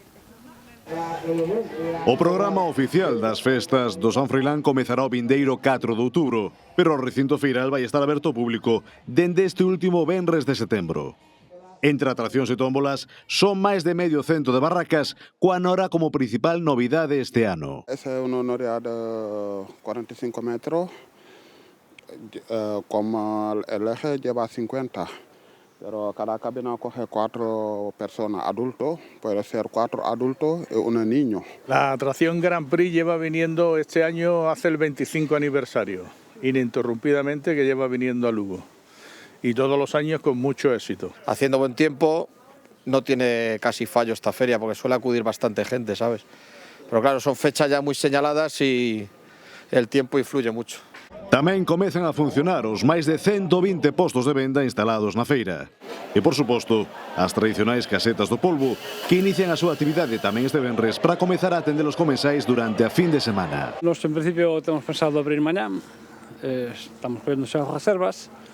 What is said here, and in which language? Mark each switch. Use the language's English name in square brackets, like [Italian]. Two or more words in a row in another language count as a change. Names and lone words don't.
[Galician] O programa oficial das festas do San Froilán comezará o vindeiro 4 de outubro, pero o recinto feiral vai estar aberto ao público dende este último venres de setembro. Entre atraccións e tómbolas, son máis de medio cento de barracas, coa Nora como principal novidade este ano. [Spanish] Esa é unha Nora de 45 metros, como el eje lleva 50, pero cada cabina coge 4 personas adultos, puede ser 4 adultos y un niño. La atracción Grand Prix lleva viniendo este año, hace el 25 aniversario, ininterrumpidamente, que lleva viniendo a Lugo, y todos los años con mucho éxito. Haciendo buen tiempo, no tiene casi fallo esta feria, porque suele acudir bastante gente, ¿sabes? Pero claro, son fechas ya muy señaladas y el tiempo influye mucho. [Galician] Tamén comezan a funcionar os máis de 120 postos de venda instalados na feira. E, por suposto, as tradicionais casetas do polvo, que inician a súa actividade tamén este venres para comezar a atender os comensais durante a fin de semana. Nos, en principio, temos pensado abrir mañá. Estamos collendo xa as reservas.